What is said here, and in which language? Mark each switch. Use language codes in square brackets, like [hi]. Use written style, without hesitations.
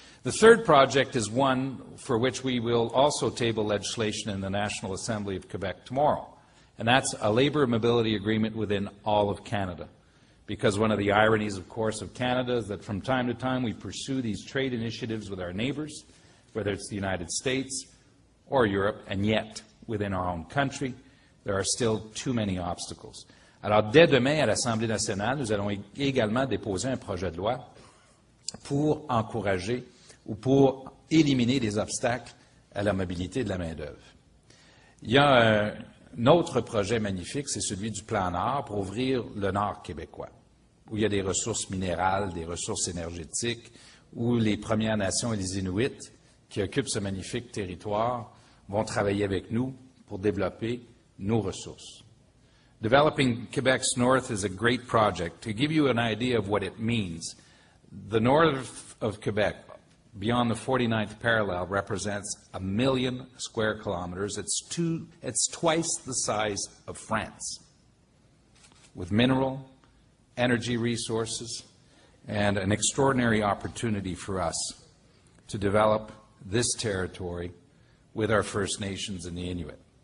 [en] The third project is one for which we will also table legislation in the National Assembly of Quebec tomorrow, and that's a labour mobility agreement within all of Canada. Because one of the ironies, of course, of Canada is that from time to time we pursue these trade initiatives with our neighbours, whether it's the United States or Europe, and yet, within our own country, there are still too many obstacles. [fr] Alors, dès demain, à l'Assemblée nationale, nous allons également déposer un projet de loi pour encourager ou pour éliminer les obstacles à la mobilité de la main-d'œuvre. Il y a un autre projet magnifique, c'est celui du Plan Nord pour ouvrir le Nord québécois, où il y a des ressources minérales, des ressources énergétiques, où les Premières Nations et les Inuits, qui occupent ce magnifique territoire, vont travailler avec nous pour développer nos ressources. [en] Developing Quebec's north is a great project. To give you an idea of what it means, the north of Quebec, beyond the 49th parallel, represents 1 million square kilometers. It's twice the size of France, with mineral, energy resources, and an extraordinary opportunity for us to develop this territory with our First Nations and the Inuit.